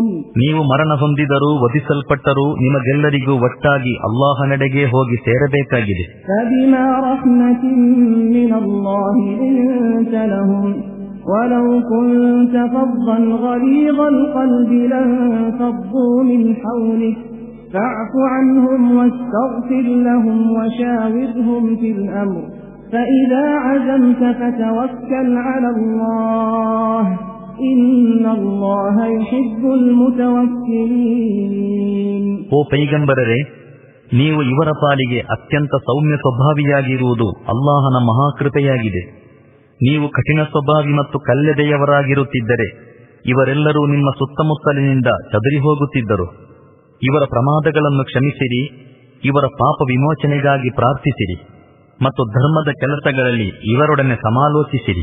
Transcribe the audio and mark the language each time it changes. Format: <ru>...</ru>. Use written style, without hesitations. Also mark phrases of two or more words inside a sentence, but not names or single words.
<kn>ನೀವು ಮರಣ ಹೊಂದಿದರೂ ವಧಿಸಲ್ಪಟ್ಟರೂ ನಿಮಗೆಲ್ಲರಿಗೂ ಒಟ್ಟಾಗಿ ಅಲ್ಲಾಹನೆಡೆಗೆ ಹೋಗಿ ಸೇರಬೇಕಾಗಿದೆ.</kn> <ar>فبما رحمة من الله لنت لهم ولو كنت فظا غليظ القلب لانفضوا من حولك فاعف عنهم واستغفر لهم وشاورهم في الأمر فإذا عزمت فتوكل على الله إن الله يحب المتوكلين.</ar> <kn>ಓ ಪೈಗಂಬರರೇ, ನೀವು ಇವರ ಪಾಲಿಗೆ ಅತ್ಯಂತ ಸೌಮ್ಯ ಸ್ವಭಾವಿಯಾಗಿರುವುದು ಅಲ್ಲಾಹನ ಮಹಾಕೃಪೆಯಾಗಿದೆ. ನೀವು ಕಠಿಣ ಸ್ವಭಾವಿ ಮತ್ತು ಕಲ್ಲೆದೆಯವರಾಗಿರುತ್ತಿದ್ದರೆ ಇವರೆಲ್ಲರೂ ನಿಮ್ಮ ಸುತ್ತಮುತ್ತಲಿನಿಂದ ಚದರಿ ಹೋಗುತ್ತಿದ್ದರು. ಇವರ ಪ್ರಮಾದಗಳನ್ನು ಕ್ಷಮಿಸಿರಿ, ಇವರ ಪಾಪ ವಿಮೋಚನೆಗಾಗಿ ಪ್ರಾರ್ಥಿಸಿರಿ ಮತ್ತು ಧರ್ಮದ ಕೆಲಸಗಳಲ್ಲಿ ಇವರೊಡನೆ ಸಮಾಲೋಚಿಸಿರಿ.</kn>